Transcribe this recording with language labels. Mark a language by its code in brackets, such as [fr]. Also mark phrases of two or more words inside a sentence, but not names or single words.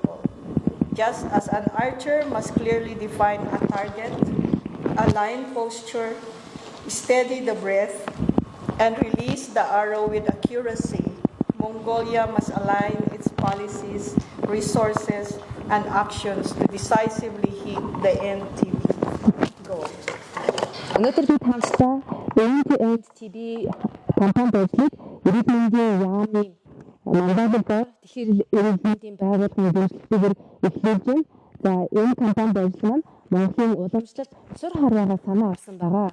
[en] Just as an archer must clearly define a target, align posture, steady the breath, and release the arrow with accuracy, Mongolia must align its policies, resources, and actions to decisively hit the end TB goal. [mn] Өнөөдөр бид хамтдаа [en] Aim to End TB [mn] кампанит ажлыг эрүүл мэндийн яамны Монголоор Дэлхийн эрүүл мэндийн байгууллагын зөвлөлтөөр эхлүүлж байна. За энэ кампанит ажил маань Монголын уламжлалт сур харваагаа санаа авсан байгаа.